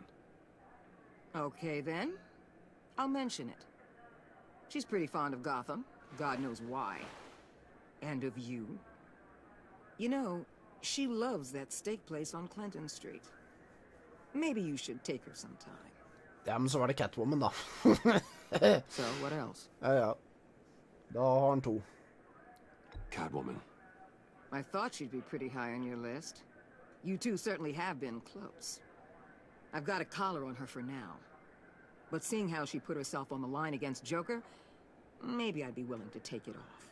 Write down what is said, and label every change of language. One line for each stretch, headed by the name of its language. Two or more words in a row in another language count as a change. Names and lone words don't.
English: Okay, then. I'll mention it. She's pretty fond of Gotham. God knows why. And of you. You know, she loves that steak place on Clinton Street. Maybe you should take her sometime.
Norwegian: Ja, men så var det Catwoman da.
English: So, what else?
Norwegian: Ja. Da har han to.
English: Catwoman. I thought she'd be pretty high on your list. You two certainly have been close. I've got a collar on her for now. But seeing how she put herself on the line against Joker, maybe I'd be willing to take it off.